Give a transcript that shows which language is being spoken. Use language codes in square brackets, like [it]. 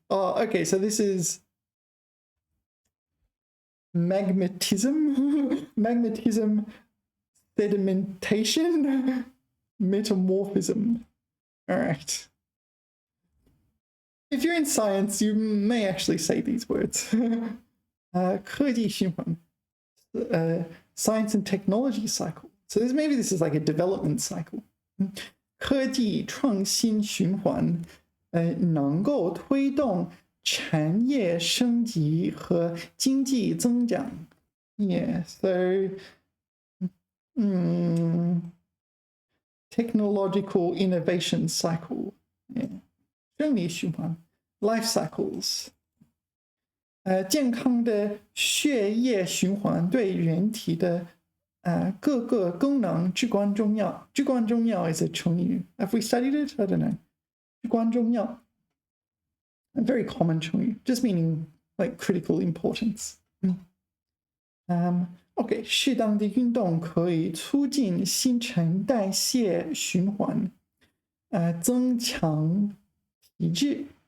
[en] Oh, okay, so this is magmatism, sedimentation, metamorphism. All right. If you're in science, you may actually say these words. [zh] 科技循环, [en] science and technology cycle. So maybe this is like a development cycle. [zh] 科技创新循环能够推动产业升级和经济增长. [en] Yeah, so technological innovation cycle. Yeah. [zh] 生理循环 [en] life cycles. [zh] 健康的血液循环对人体的各个功能至关重要. [en] 至关重要 is a 成语.Have we studied it? I don't know. 至关重要. A very common 成语, just meaning like critical importance. [zh] Okay, 适当的运动可以促进新陈代谢循环, 增强体质.